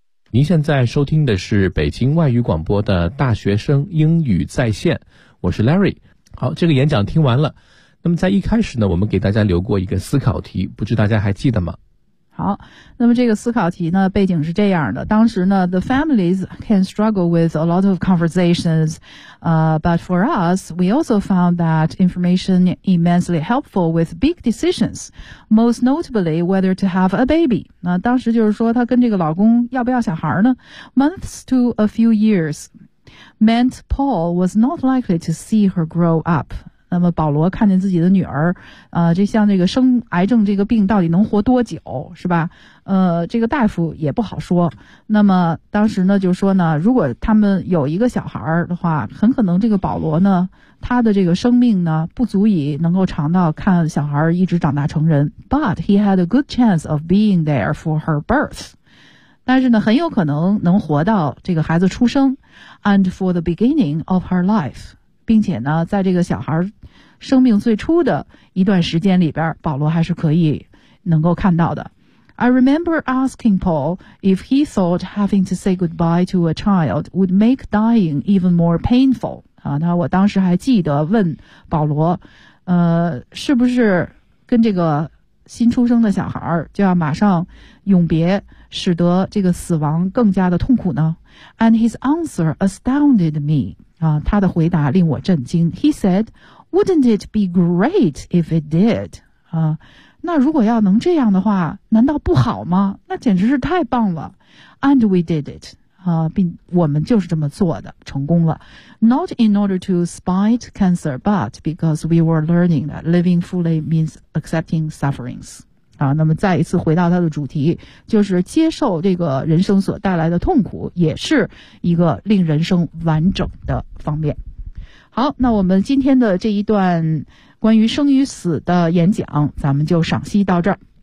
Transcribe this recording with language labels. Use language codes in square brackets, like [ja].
[zh] 您现在收听的是北京外语广播的大学生英语在线，我是 Larry。好，这个演讲听完了，那么在一开始呢，我们给大家留过一个思考题，不知大家还记得吗？好，那么这个思考题呢，背景是这样的。当时呢 [en] ,the families can struggle with a lot of conversations, but for us, we also found that information immensely helpful with big decisions, most notably whether to have a baby. [zh] 那当时就是说他跟这个老公要不要小孩呢 [en] ?months to a few years meant Paul was not likely to see her grow up. [zh] 那么保罗看见自己的女儿这像这个生癌症这个病到底能活多久是吧这个大夫也不好说。那么当时呢就说呢如果他们有一个小孩的话很可能这个保罗呢他的这个生命呢不足以能够尝到看小孩一直长大成人。 [en] But he had a good chance of being there for her birth. [zh] 但是呢很有可能能活到这个孩子出生 [en] and for the beginning of her life. [zh] 并且呢在这个小孩生命最初的一段时间里边保罗还是可以能够看到的。 [en] I remember asking Paul if he thought having to say goodbye to a child would make dying even more painful. [zh] 那我当时还记得问保罗是不是跟这个新出生的小孩就要马上永别使得这个死亡更加的痛苦呢 ? [en] And his answer astounded me. [zh] 他的回答令我震惊。 [en] He said, wouldn't it be great if it did? [zh] 那如果要能这样的话难道不好吗那简直是太棒了。 [en] And we did it. [zh] 并我们就是这么做的成功了。 [en] Not in order to spite cancer, but because we were learning that living fully means accepting sufferings. [zh] 那么再一次回到他的主题就是接受这个人生所带来的痛苦也是一个令人生完整的方面。好，那我们今天的这一段关于生与死的演讲咱们就赏析到这儿。